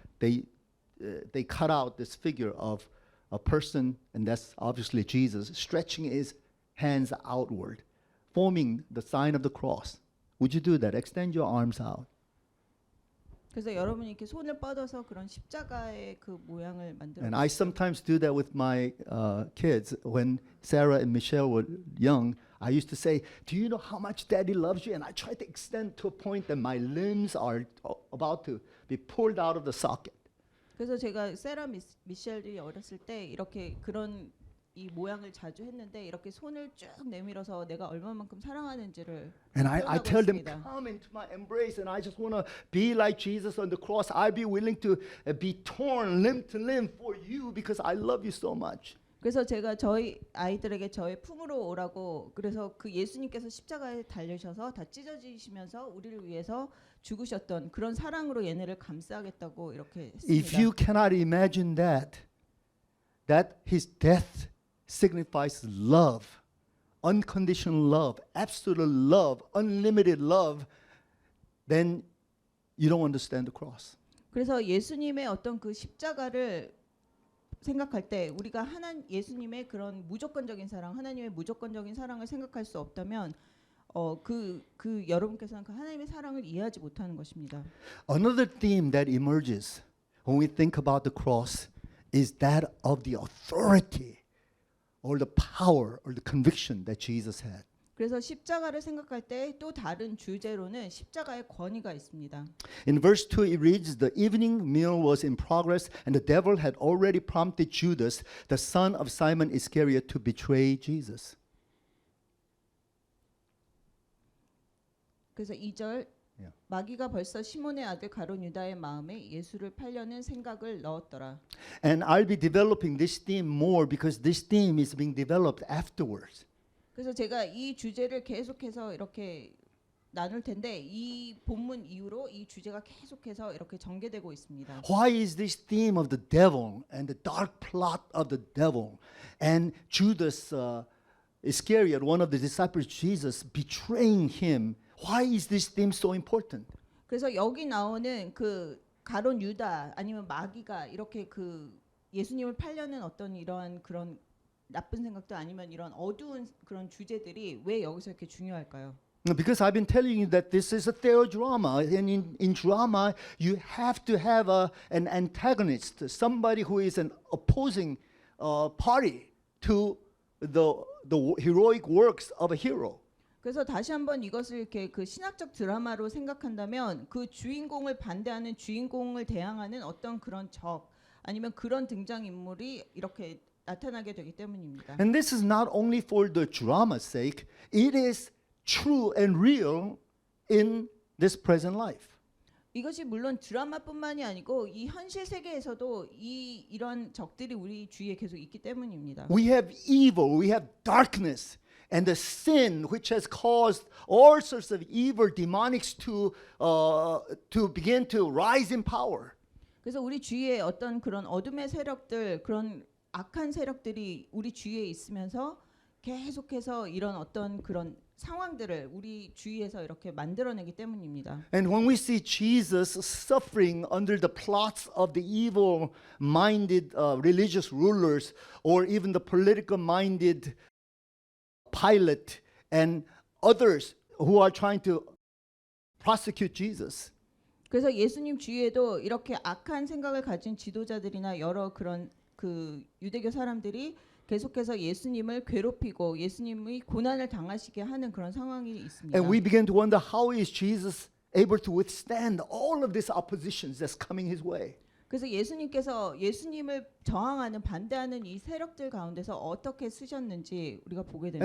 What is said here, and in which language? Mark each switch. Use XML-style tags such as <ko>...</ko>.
<en>They cut out this figure of a person, and that's obviously Jesus, stretching his hands outward, forming the sign of the cross. Would you do that? Extend your arms out.</en> <ko>그래서 여러분이 이렇게 손을 뻗어서 그런 십자가의 그 모양을 만들어.</ko> <en>And I sometimes do that with my kids. When Sarah and Michelle were young, I used to say, "Do you know how much Daddy loves you?" And I try to extend to a point that my limbs are about to be pulled out of the socket.</en> <ko>그래서 제가 세라 미셸이 어렸을 때 이렇게 그런 이 모양을 자주 했는데 이렇게 손을 쭉 내밀어서 내가 얼마만큼 사랑하는지를</ko> <en>And I</en> <ko>표현하고</ko> <en>tell them,</en> <ko>있습니다.</ko> <en>come into my embrace, and I just want to be like Jesus on the cross. I'll be willing to be torn limb to limb for you because I love you so much.</en> <ko>그래서 제가 저희 아이들에게 저의 품으로 오라고 그래서 그 예수님께서 십자가에 달리셔서 다 찢어지시면서 우리를 위해서 죽으셨던 그런 사랑으로 얘네를 감싸겠다고 이렇게</ko> <en>If</en> <ko>했습니다.</ko> <en>you cannot imagine that his death signifies love, unconditional love, absolute love, unlimited love, then you don't understand the cross.</en> <ko>그래서 예수님의 어떤 그 십자가를 생각할 때 우리가 예수님의 그런 무조건적인 사랑, 하나님의 무조건적인 사랑을 생각할 수 없다면 그 여러분께서는 그 하나님의 사랑을 이해하지 못하는 것입니다.</ko> <en>Another theme that emerges when we think about the cross is that of the authority or the power or the conviction that Jesus had.</en> <ko>그래서 십자가를 생각할 때 또 다른 주제로는 십자가의 권위가 있습니다.</ko> <en>In verse 2 it reads, "The evening meal was in progress and the devil had already prompted Judas, the son of Simon Iscariot, to betray Jesus."</en> <ko>그래서 2절</ko> <en>Yeah.</en> <ko>마귀가 벌써 시몬의 아들 가룟 유다의 마음에 예수를 팔려는 생각을 넣었더라.</ko> <en>And I'll be developing this theme more because this theme is being developed afterwards.</en> <ko>그래서 제가 이 주제를 계속해서 이렇게 나눌 텐데 이 본문 이후로 이 주제가 계속해서 이렇게 전개되고 있습니다.</ko> <en>Why is this theme of the devil and the dark plot of the devil and Judas Iscariot, one of the disciples of Jesus, betraying him? Why is this theme so important?</en> <ko>그래서 여기 나오는 그 가론 유다 아니면 마귀가 이렇게 그 예수님을 팔려는 어떤 이러한 그런 나쁜 생각도 아니면 이런 어두운 그런 주제들이 왜 여기서 이렇게 중요할까요?</ko> <en>Because I've been telling you that this is a theodrama, and in drama you have to have an antagonist, somebody who is an opposing party to the heroic works of a hero.</en> <ko>그래서 다시 한번 이것을 이렇게 그 신학적 드라마로 생각한다면 그 주인공을 반대하는 주인공을 대항하는 어떤 그런 적 아니면 그런 등장 인물이 이렇게 나타나게 되기 때문입니다.</ko> <en>And this is not only for the drama's sake, it is true and real in this present life.</en> <ko>이것이 물론 드라마뿐만이 아니고 이 현실 세계에서도 이런 적들이 우리 주위에 계속 있기 때문입니다.</ko> <en>We have evil, we have darkness, and the sin which has caused all sorts of evil demonics to begin to rise in power.</en> <ko>그래서 우리 주위에 어떤 그런 어둠의 세력들, 그런 악한 세력들이 우리 주위에 있으면서 계속해서 이런 어떤 그런 상황들을 우리 주위에서 이렇게 만들어내기 때문입니다.</ko> <en>And when we see Jesus suffering under the plots of the evil-minded religious rulers, or even the political-minded Pilate and others who are trying to prosecute Jesus,</en> <ko>그래서 예수님 주위에도 이렇게 악한 생각을 가진 지도자들이나 여러 그런 그 유대교 사람들이 계속해서 예수님을 괴롭히고 예수님의 고난을 당하시게 하는 그런 상황이 있습니다.</ko> <en>and we begin to wonder, how is Jesus able to withstand all of these oppositions that's coming his way?</en> <ko>그래서 예수님께서 예수님을 저항하는 반대하는 이 세력들 가운데서 어떻게 쓰셨는지 우리가 보게 됩니다.</ko>